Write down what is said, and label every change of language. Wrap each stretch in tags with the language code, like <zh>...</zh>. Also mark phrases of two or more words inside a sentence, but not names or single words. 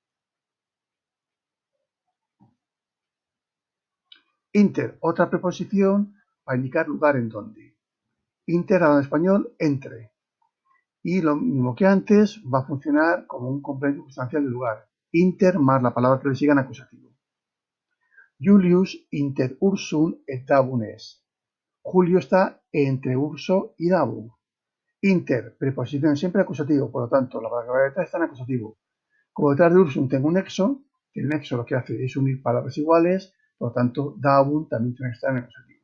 <es>Inter, otra preposición para indicar lugar en donde. Inter, en español, entre. Y lo mismo que antes, va a funcionar como un complemento circunstancial del lugar. Inter más la palabra que le siga en acusativo.</es> <la>Julius inter ursum et davum es.</la> <es>Julio está entre Urso y Davum. Inter, preposición siempre acusativo, por lo tanto, la palabra que va detrás está en acusativo. Como detrás de Ursum tengo un nexo, que el nexo lo que hace es unir palabras iguales, por lo tanto, Davum también tiene que estar en acusativo.</es>